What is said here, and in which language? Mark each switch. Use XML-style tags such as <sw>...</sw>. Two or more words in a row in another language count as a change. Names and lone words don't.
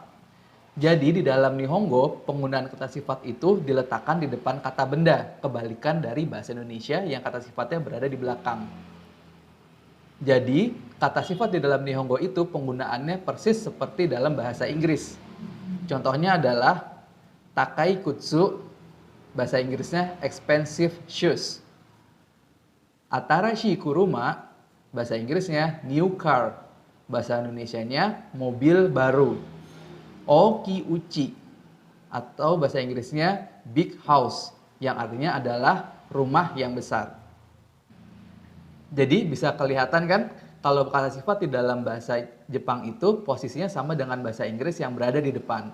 <id>Jadi di dalam Nihongo, penggunaan kata sifat itu diletakkan di depan kata benda, kebalikan dari bahasa Indonesia yang kata sifatnya berada di belakang. Jadi, kata sifat di dalam Nihongo itu penggunaannya persis seperti dalam bahasa Inggris. Contohnya adalah</id> <ja>高い靴,</ja> <id>bahasa Inggrisnya</id> <en>expensive shoes.</en> <ja>新しい車,</ja> <id>bahasa Inggrisnya</id> <en>new car,</en> <id>bahasa Indonesianya mobil baru.</id> <ja>大きい家,</ja> <id>atau bahasa Inggrisnya</id> <en>big house,</en> <id>yang artinya adalah rumah yang besar. Jadi bisa kelihatan kan kalau kata sifat di dalam bahasa Jepang itu posisinya sama dengan bahasa Inggris yang berada di depan.</id>